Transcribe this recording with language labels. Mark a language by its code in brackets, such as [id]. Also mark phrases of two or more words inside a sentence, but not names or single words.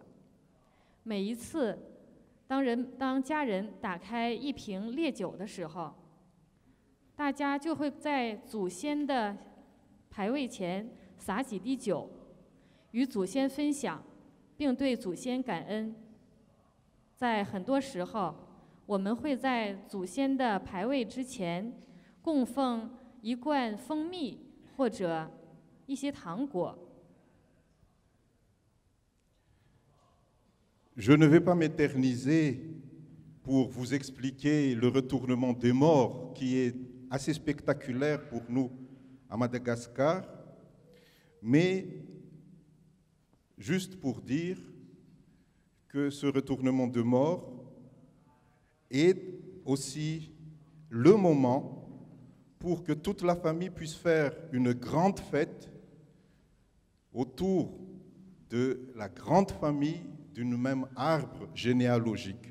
[zh] 每一次当家人打开一瓶烈酒的时候，大家就会在祖先的牌位前洒几滴酒，与祖先分享，并对祖先感恩。在很多时候，我们会在祖先的牌位之前供奉一罐蜂蜜或者一些糖果。 [fr] Je ne vais pas m'éterniser pour vous expliquer le retournement des morts qui est assez spectaculaire pour nous à Madagascar, mais juste pour dire que ce retournement de mort est aussi le moment pour que toute la famille puisse faire une grande fête autour de la grande famille d'un même arbre généalogique.